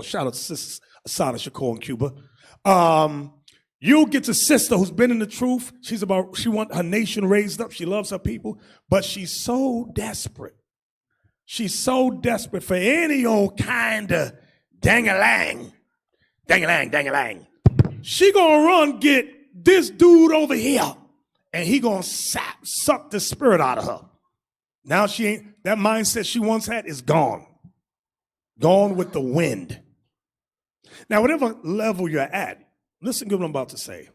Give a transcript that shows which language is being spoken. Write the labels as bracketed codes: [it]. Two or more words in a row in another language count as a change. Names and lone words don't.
[en] Shout out to Sister Asada Shakur in Cuba. You'll get to sister who's been in the truth. She want her nation raised up. She loves her people, but she's so desperate. She's so desperate for any old kind of dang-a-lang Dang-a-lang, dang-a-lang. She gonna run get this dude over here, and he gonna suck the spirit out of her. Now she ain't, that mindset she once had is gone. Gone with the wind. Now, whatever level you're at, listen to what I'm about to say.